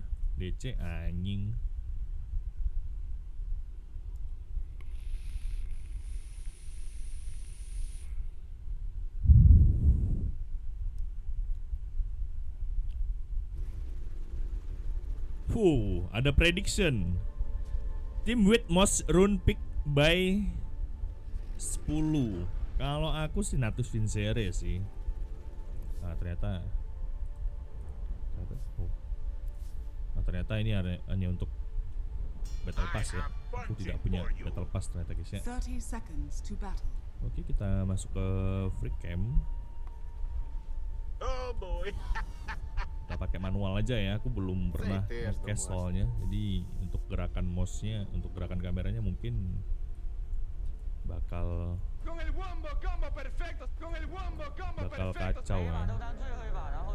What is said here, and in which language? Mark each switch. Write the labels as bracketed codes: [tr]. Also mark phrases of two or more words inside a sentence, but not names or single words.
[id] DC anjing. Ada prediction. [en] Team with most rune pick by 10. [id] Kalau aku sih Natus Vincere sih. Ternyata ini hanya untuk Battle Pass ya. Aku tidak punya Battle Pass ternyata guys ya. [en] 30 seconds to battle. [id] Oke, kita masuk ke [en] free camp. Oh boy. [id] Kita pakai manual aja ya. Aku belum pernah nge-cast soalnya. Jadi untuk gerakan mouse-nya, untuk gerakan kameranya mungkin bakal kacau ya.